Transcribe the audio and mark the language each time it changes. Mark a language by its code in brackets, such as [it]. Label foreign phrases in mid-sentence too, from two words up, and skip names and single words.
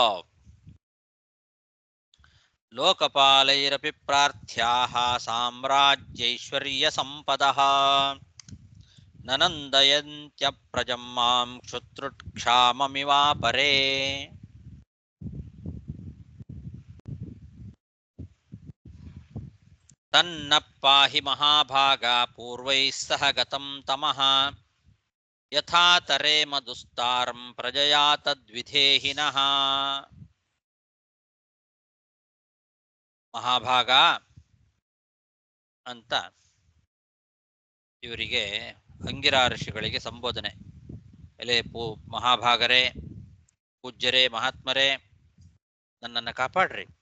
[sa] ಲೋಕಪಾಲೈರಪಿ ಪ್ರಾರ್ಥ್ಯಾಃ ಸಾಮ್ರಾಜ್ಯೈಶ್ವರ್ಯ ಸಂಪದಃ ನನಂದಯಂತ್ಯಪ್ರಜಂ ಮಾಂ ಕ್ಷುತ್ರುಕ್ಷಾಮಮಿವಾಪರೇ. ತನ್ನ ಪಾಹಿ ಮಹಾಭಾಗ ಪೂರ್ವೈಃ ಸಹ ಗತಂ ತಮಃ ಯಥಾ ತರೇಮ ದುಸ್ತಾರಂ ಪ್ರಜಯಾ ತದ್ವಿಧೇಹಿನಃ. [kn] ಮಹಾಭಾಗ ಅಂತ ಇವರಿಗೆ ಅಂಗಿರಾ ಋಷಿಗಳಿಗೆ ಸಂಬೋಧನೆ. ಎಲೆ ಮಹಾಭಾಗರೇ, ಪೂಜ್ಯರೇ, ಮಹಾತ್ಮರೇ, ನನ್ನನ್ನು ಕಾಪಾಡ್ರಿ.